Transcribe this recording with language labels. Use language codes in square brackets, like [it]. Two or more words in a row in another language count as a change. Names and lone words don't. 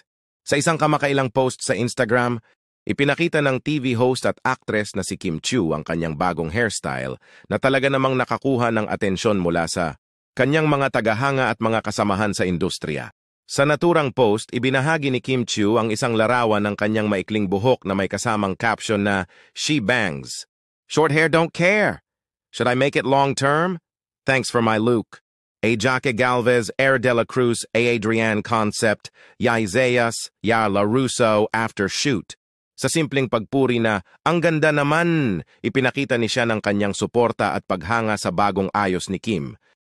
[tl] Sa isang kamakailang post sa Instagram, ipinakita ng [en] TV host [tl] at actress na si Kim Chiu ang kanyang bagong hairstyle na talaga namang nakakuha ng atensyon mula sa kanyang mga tagahanga at mga kasamahan sa industriya. Sa naturang post, ibinahagi ni Kim Chiu ang isang larawan ng kanyang maikling buhok na may kasamang caption na [en] "She bangs. Short hair don't care. Should I make it long term? Thanks for my look. A. Jaque Galvez, Air de la Cruz, A. Adrian Concept, Ya Isaias, Ya La Russo, After Shoot." [tl] Sa simpleng pagpuri na, "Ang ganda naman!" ipinakita ni siya ng kanyang suporta at paghanga sa bagong ayos ni Kim.